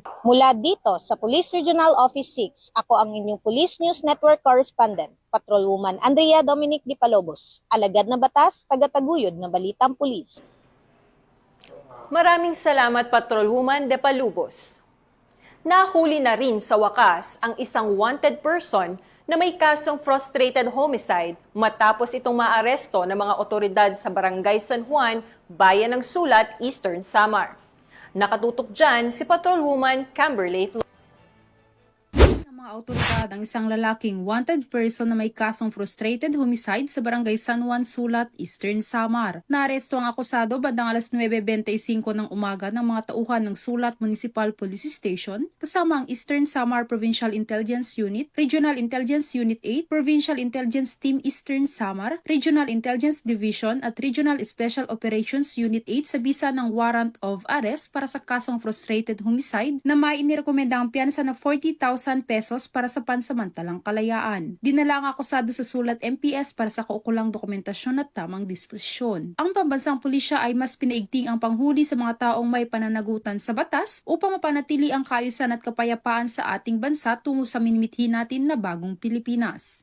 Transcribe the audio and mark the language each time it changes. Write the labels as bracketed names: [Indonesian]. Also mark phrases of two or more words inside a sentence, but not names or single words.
[Filipino] Mula dito sa Police Regional Office 6, ako ang inyong Police News Network Correspondent, Patrolwoman Andrea Dominic de Palobos, alagad na batas, tagataguyod ng Balitang Pulis. Maraming salamat, Patrolwoman de Palubos. Nahuli na rin sa wakas ang isang [English] wanted person [Filipino] na may kasong [English] frustrated homicide [Filipino] matapos itong maaresto ng mga otoridad sa Barangay San Juan, Bayan ng Sulat, Eastern Samar. Nakatutok dyan si Patrolwoman Camberley Flores. Mga otoridad ang isang lalaking [English] wanted person [Filipino] na may kasong [English] frustrated homicide [Filipino] sa Barangay San Juan, Sulat, Eastern Samar. Naaresto ang akusado bandang alas 9:25 ng umaga ng mga tauhan ng Sulat Municipal Police Station kasama ang Eastern Samar Provincial Intelligence Unit, Regional Intelligence Unit 8, Provincial Intelligence Team Eastern Samar, Regional Intelligence Division at Regional Special Operations Unit 8 sa bisa ng [English] warrant of arrest [Filipino] para sa kasong [English] frustrated homicide [Filipino] na may inirekomenda ang piyansa na 40,000 pesos para sa pansamantalang kalayaan. Dinala ang akusado sa Sulat MPS para sa kaukulang dokumentasyon at tamang disposisyon. Ang pambansang pulisya ay mas pinaigting ang panghuli sa mga taong may pananagutan sa batas upang mapanatili ang kaayusan at kapayapaan sa ating bansa tungo sa minimithi natin na bagong Pilipinas.